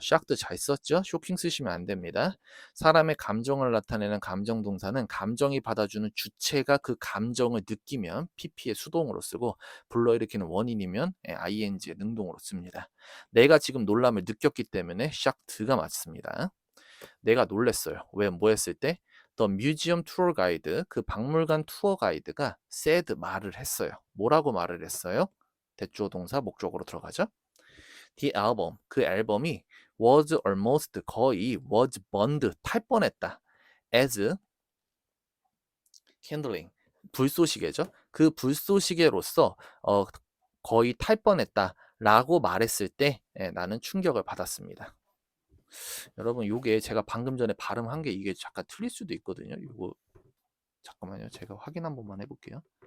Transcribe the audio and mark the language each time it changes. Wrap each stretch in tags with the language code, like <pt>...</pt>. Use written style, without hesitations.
<ko>shocked 잘 썼죠? 쇼킹 쓰시면 안 됩니다. 사람의 감정을 나타내는 감정 동사는 감정이 받아주는 주체가 그 감정을 느끼면 pp의 수동으로 쓰고 불러일으키는 원인이면 ing의 능동으로 씁니다. 내가 지금 놀람을 느꼈기 때문에 shocked가 맞습니다. 내가 놀랬어요. 왜 뭐 했을 때?</ko> <en>The Museum Tour Guide,</en> <ko>그 박물관 투어 가이드가</ko> <en>said</en> <ko>말을 했어요. 뭐라고 말을 했어요? 대주어 동사 목적으로 들어가죠.</ko> <en>The album,</en> <ko>그 앨범이</ko> <en>was almost</en> <ko>거의</ko> <en>was burned</en> <ko>탈 뻔했다.</ko> <en>as kindling</en> <ko>불쏘시개죠. 그 불쏘시개로서 거의 탈 뻔했다라고 말했을 때 나는 충격을 받았습니다. 여러분 요게 제가 방금 전에 발음한 게 이게 잠깐 틀릴 수도 있거든요. 요거 잠깐만요. 제가 확인 한 번만 해볼게요.</ko>